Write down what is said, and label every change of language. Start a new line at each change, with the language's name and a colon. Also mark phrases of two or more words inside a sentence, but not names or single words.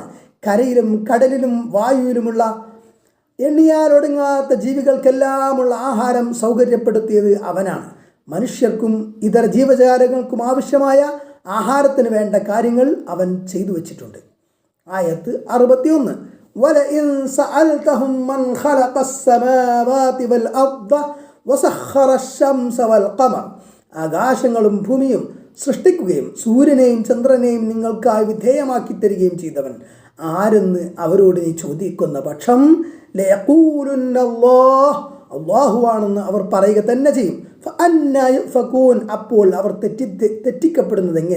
Malayalam: കരയിലും കടലിലും വായുവിലുമുള്ള എണ്ണിയാലൊടുങ്ങാത്ത ജീവികൾക്കെല്ലാമുള്ള ആഹാരം സൗകര്യപ്പെടുത്തിയത് അവനാണ്. മനുഷ്യർക്കും ഇതര ജീവജാലങ്ങൾക്കും ആവശ്യമായ ആഹാരത്തിന് വേണ്ട കാര്യങ്ങൾ അവൻ ചെയ്തു വച്ചിട്ടുണ്ട്. ആയത്ത് 61.
Arabic: وَلَئِنْ سَأَلْتَهُمْ مَنْ خَلَقَ السَّمَاوَاتِ وَالْأَرْضَ وَسَخَّرَ الشَّمْسَ وَالْقَمَرَ
Malayalam: ആകാശങ്ങളും ഭൂമിയും സൃഷ്ടിക്കുകയും സൂര്യനെയും ചന്ദ്രനെയും നിങ്ങൾക്കായി വിധേയമാക്കി തരികയും ചെയ്തവൻ ആരെന്ന് അവരോട് നീ ചോദിക്കുന്ന പക്ഷം ലയഖൂലുന്ന അല്ലാഹുവാണെന്ന് അവർ പറയുക തന്നെ ചെയ്യും.
Arabic: فأنى يؤفكون
Malayalam: അപ്പോൾ അവർ തെറ്റിക്കപ്പെടുന്നത് എങ്ങനെ?